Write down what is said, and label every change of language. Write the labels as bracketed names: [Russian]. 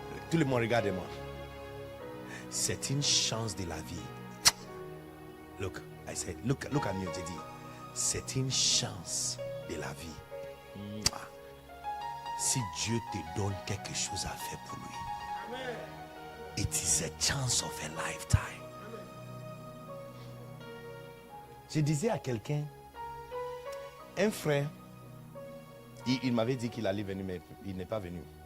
[French] Tout le monde, regardez-moi. C'est une chance de la vie. [English] Look, I said, look at me, [French] j'ai dit. C'est une chance de la vie. Si Dieu te donne quelque chose à faire pour lui, [English] it is a chance of a lifetime. [French] Je disais à quelqu'un, un frère, il m'avait dit qu'il allait venir, mais il n'est pas venu.